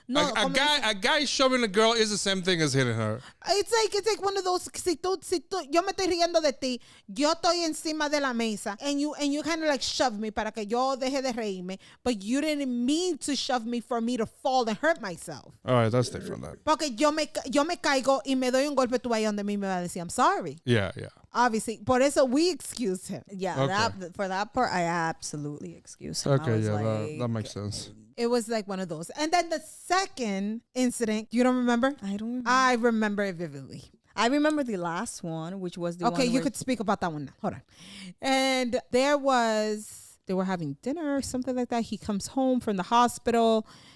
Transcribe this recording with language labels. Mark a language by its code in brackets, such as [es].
[en] A guy shoving a girl is the same thing as hitting her. It's like one of those. [es] Si tú, yo me estoy riendo de ti, yo estoy encima de la mesa, [en] and you kind of like shoved me [es] para que yo deje de reírme, [en] but you didn't mean to shove me for me to fall and hurt myself. All right, that's different then. [es] Porque yo me caigo y me doy un golpe, tú ahí donde mí me va a decir, [en] I'm sorry. Yeah. Obviously. [es] Por eso [en] we excused him. Yeah, Okay. for that part, I absolutely excuse him. Okay, I was yeah, like, that makes sense. It was like one of those. And then the second incident, you don't remember? I don't remember. I remember it vividly. I remember the last one, which was the one. Okay, you where could speak about that one now. Hold on. And they were having dinner or something like that. He comes home from the hospital.